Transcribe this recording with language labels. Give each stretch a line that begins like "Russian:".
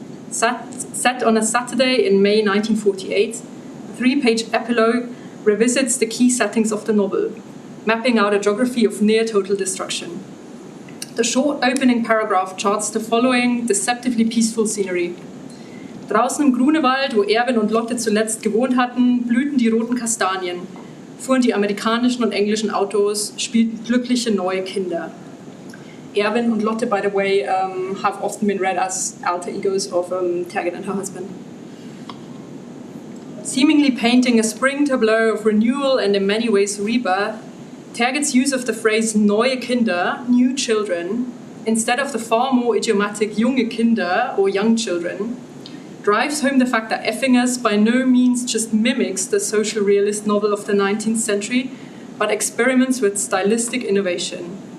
English: Set on a Saturday in May 1948, the 3-page epilogue revisits the key settings of the novel, mapping out a geography of near-total destruction. The short opening paragraph charts the following deceptively peaceful scenery.
German: Draußen im Grunewald, wo Erwin und Lotte zuletzt gewohnt hatten, blühten die roten Kastanien, fuhren die amerikanischen und englischen Autos, spielten glückliche neue Kinder.
English: Erwin und Lotte, by the way, have often been read as alter egos of Tergit and her husband. Seemingly painting a spring tableau of renewal and in many ways rebirth, Tergit's use of the phrase neue Kinder, new children, instead of the far more idiomatic junge Kinder or young children, drives home the fact that Effingers by no means just mimics the social realist novel of the 19th century, but experiments with stylistic innovation.